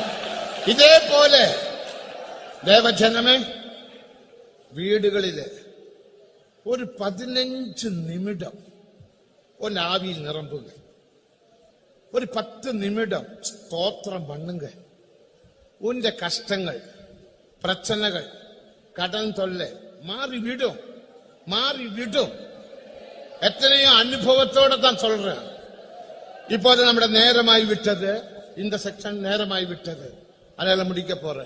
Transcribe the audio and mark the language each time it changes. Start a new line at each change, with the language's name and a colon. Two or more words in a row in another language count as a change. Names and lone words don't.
Tamil: இதே போல தேவஜனமே வீடுகளில் ஒரு 15 நிமிஷம் ஒன்னு ஆவியில் நிரம்புக. ஒரு 10 நிமிஷம் ஸ்தோத்திரம் பண்ணுங்க. உன்னுடைய கஷ்டங்கள், பிரச்சனைகள், கடன் தொல்லை மாறிவிடும். எத்தனையோ அனுபவத்தோட தான் சொல்றேன். இப்போது நம்முடைய நேரமாய் விட்டது, இந்த செக்ஷன் நேரமாய் விட்டது, அதனால முடிக்க போறேன்.